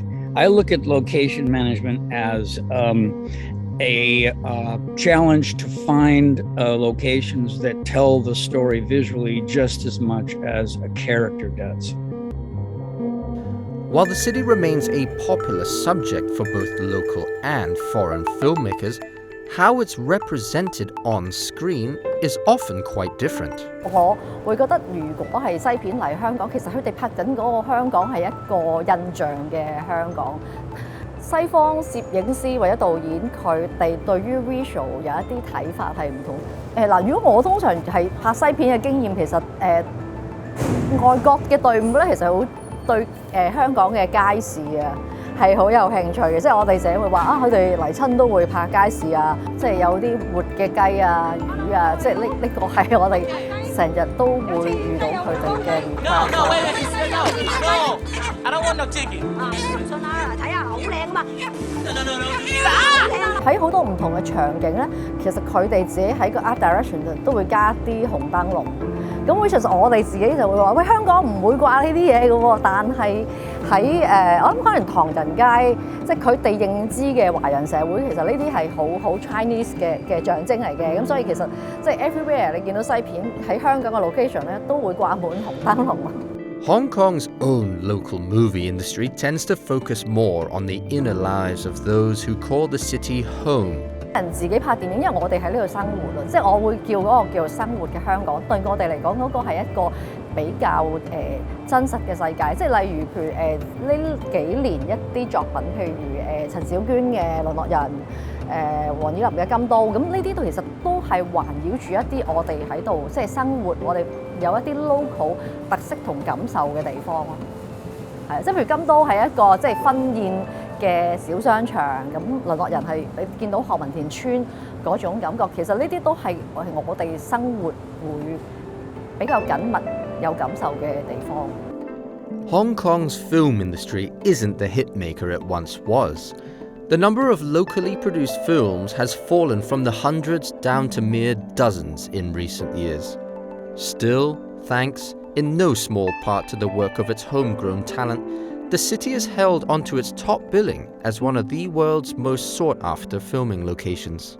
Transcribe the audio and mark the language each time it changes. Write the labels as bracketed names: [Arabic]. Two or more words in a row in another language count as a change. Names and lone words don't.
[English] I look at location management as a challenge to find locations that tell the story visually just as much as a character does. While the city remains a popular subject for both local and foreign filmmakers, how it's represented on screen is often quite different. [Cantonese] 我會覺得，如果係西片嚟香港，其實佢哋拍緊嗰個香港係一個印象嘅香港。西方攝影師或者導演，佢哋對於 visual 有一啲睇法係唔同。如果我通常係拍西片嘅經驗，其實外國嘅隊伍咧，其實好對香港嘅街市啊係好有興趣嘅，即係我哋成日會話啊，佢哋嚟親都會拍街市啊，即係有啲活嘅雞啊、魚啊，即係呢個係我哋成日都會遇到佢哋嘅 [English] I don't want no ticket. [Cantonese] 信啦，睇下好靚啊嘛！喺好多唔同嘅場景咧，其實佢哋自己喺個 [English] art direction [Cantonese] 都會加啲紅燈籠。咁其實我哋自己就會話：喂，香港唔會掛呢啲嘢嘅喎。但係喺我諗可能唐人街，即係佢哋認知嘅華人社會，其實呢啲係好 Chinese 嘅象徵嚟嘅。咁所以其實即係 everywhere 你見到西片喺香港嘅 location 咧，都會掛滿紅燈籠。 [English] Hong Kong's own local movie industry tends to focus more on the inner lives of those who call the city home. [Cantonese] 人自己拍電影，因為我哋喺呢度生活啊，即係我會叫嗰個叫做生活嘅香港。對我哋嚟講，嗰個係一個比較真實嘅世界。即係例如譬如呢幾年一啲作品，譬如陳小娟嘅《淪落人》，黃以林嘅《金都》，咁呢啲都其實都係環繞住一啲我哋喺度即係生活，我哋有一啲 local 特色同感受嘅地方咯。係，即係譬如金都係一個即係婚宴嘅小商場，咁淪落人係你見到何文田村嗰種感覺，其實呢啲都係我哋生活會比較緊密有感受嘅地方。 [English] Hong Kong's film industry isn't the hitmaker it once was. The number of locally produced films has fallen from the hundreds down to mere dozens in recent years. Still, thanks in no small part to the work of its homegrown talent, the city has held onto its top billing as one of the world's most sought-after filming locations.